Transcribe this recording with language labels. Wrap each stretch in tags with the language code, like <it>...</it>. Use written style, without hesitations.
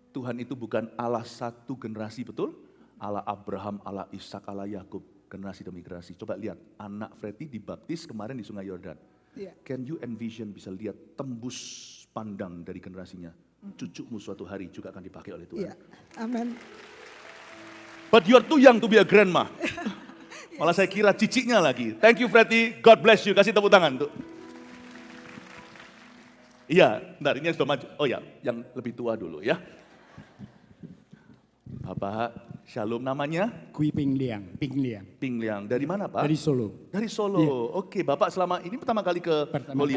<id>Tuhan itu bukan Allah satu generasi, betul? Allah Abraham, Allah Ishak, Allah Yakub, generasi demi generasi. Coba lihat, anak Freddy dibaptis kemarin di Sungai Yordan. Yeah.</id> <en>Can you envision,</en> <id>bisa lihat tembus pandang dari generasinya. Cucumu suatu hari juga akan dipakai oleh Tuhan. Yeah. Amin.</id> <en>But you're too young to be a grandma.</en> <id>Malah saya kira ciciknya lagi.</id> <en>Thank you Freddy, God bless you.</en> <id>Kasih tepuk tangan tuh. Iya, bentar ini sudah maju. Oh ya, yang lebih tua dulu ya. Bapak, shalom, namanya? Kui Ping Liang. Ping Liang. Dari mana Pak? Dari Solo. Dari Solo. Oke, Bapak selama ini pertama kali ke Pertama</id> <en>Holy</en>